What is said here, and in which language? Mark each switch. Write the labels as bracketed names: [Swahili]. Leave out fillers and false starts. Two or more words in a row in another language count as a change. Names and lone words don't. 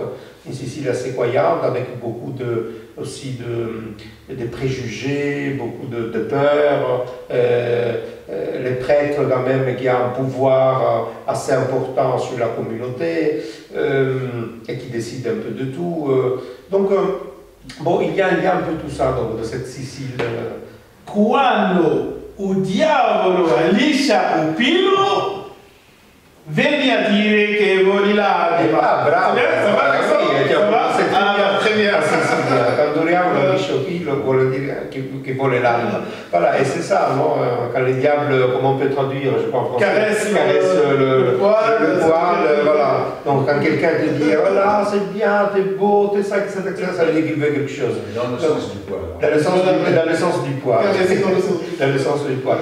[French] Une Sicile assez croyante, avec beaucoup aussi de préjugés, beaucoup de peur. Les prêtres quand même qui ont un pouvoir assez important sur la communauté et qui décident un peu de tout. Donc, bon, il y a un peu tout ça donc, de cette Sicile. [Sicilian] Quando o diavolo liscia un pilo, vieni a dire che voli l'anima. [French] Ah, bravo! [Italian] Quand Diavolo liscia pilo vuol dire che vuole l'anima. [French] Voilà, et c'est ça, non? Quand les diables, comment on peut traduire, je crois en français, Caresse le poil, voilà. Donc quand quelqu'un te dit, voilà, c'est bien, t'es beau, t'es ça, etc., ça veut dire qu'il veut quelque chose. Dans le sens du poil. Dans le sens du poil. Dans le sens du poil.